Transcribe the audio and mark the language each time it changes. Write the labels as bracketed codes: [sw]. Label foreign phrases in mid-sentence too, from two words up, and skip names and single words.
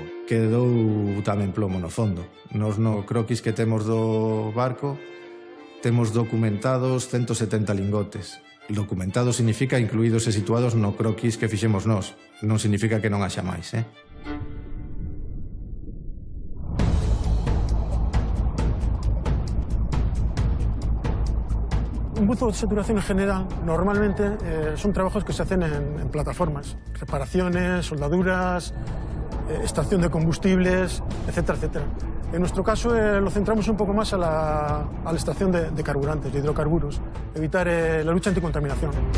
[gl] Quedou tamén plomo no fondo. Nos no croquis que temos do barco temos documentados 170 lingotes. Documentado significa incluídos e situados no croquis que fixemos nós. Non significa que non haxa máis, [es] Un buzo de saturación en general, normalmente son trabajos que se hacen en plataformas. Reparaciones, soldaduras, extracción de combustibles, etcétera, etcétera. En nuestro caso lo centramos un poco más a la extracción de carburantes, de hidrocarburos, evitar la lucha anticontaminación.